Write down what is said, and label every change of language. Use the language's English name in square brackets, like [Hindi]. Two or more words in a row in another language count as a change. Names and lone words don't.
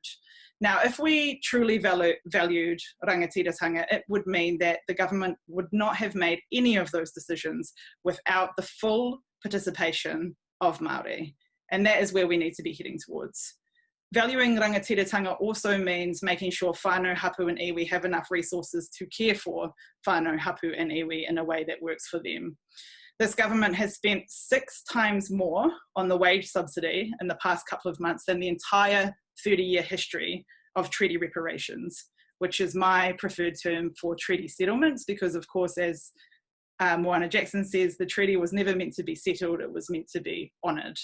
[English] Now, if we truly valued rangatiratanga, it would mean that the government would not have made any of those decisions without the full participation of Māori. And that is where we need to be heading towards. Valuing rangatiratanga also means making sure [Māori] whānau, hapu [English] and iwi have enough resources to care for [Māori] whānau, hapu [English] and iwi in a way that works for them. This government has spent 6 times more on the wage subsidy in the past couple of months than the entire 30-year history of treaty reparations, which is my preferred term for treaty settlements, because of course, as Moana Jackson says, the treaty was never meant to be settled, it was meant to be honoured.